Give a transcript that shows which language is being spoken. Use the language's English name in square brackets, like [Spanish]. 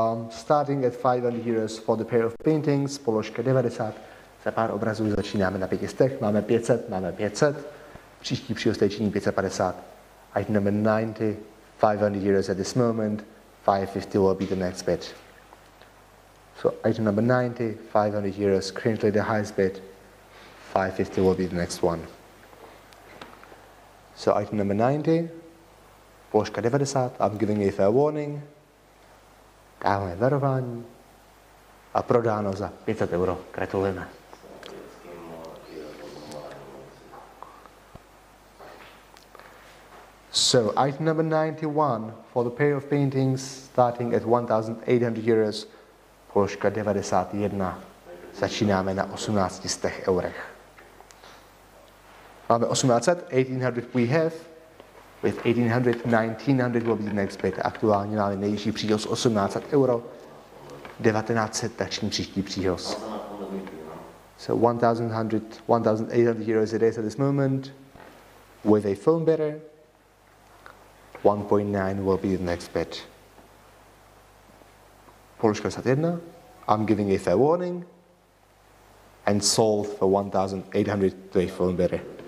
[English] Starting at 500 euros for the pair of paintings. [Czech] Položka 90. Za pár obrazů začínáme na 500. Máme 500, máme 500. Příští příhost činí 550. [English] Item number 90. 500 euros at this moment. 550 will be the next bid. So item number 90, 500 euros, currently the highest bid. 550 will be the next one. So item number 90, [Czech] Položka 90, [English] I'm giving a fair warning. [Czech] Dáváme varování. A prodáno za 500 euro. Gratulujeme. [English] So item number 91 for the pair of paintings starting at 1,800 euros. [Czech] Položka 91. Začínáme na 1800 eurech. Máme 1800, [English] 1800 we have. With 1800, 1900 will be the next bid. [Czech] Aktuálně máme nejvyšší příhoz 1800 euro. 1900 tační příští příhoz. [English] So 1,800 euros it is at this moment. With a phone bidder. 1.9 will be the next bid. [Czech] Položka 51. [English] I'm giving a fair warning. And sold for 1,800 to a phone bidder.